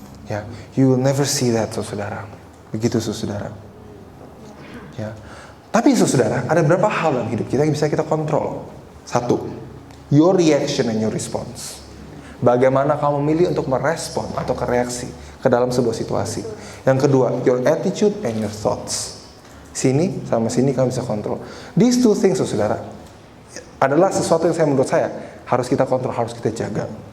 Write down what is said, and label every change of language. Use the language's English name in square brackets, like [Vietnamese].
[English] Ya, you will never see that, saudara. [Indonesian] Begitu, saudara. Ya, tapi saudara, ada beberapa hal dalam hidup kita yang bisa kita kontrol. [English] Satu, your reaction and your response. [Indonesian] Bagaimana kamu milih untuk merespon atau kereaksi ke dalam sebuah situasi. [English] Yang kedua, your attitude and your thoughts. [Indonesian] Sini sama sini kamu bisa kontrol. [English] These two things, [Indonesian] saudara, adalah sesuatu yang menurut saya harus kita kontrol, harus kita jaga.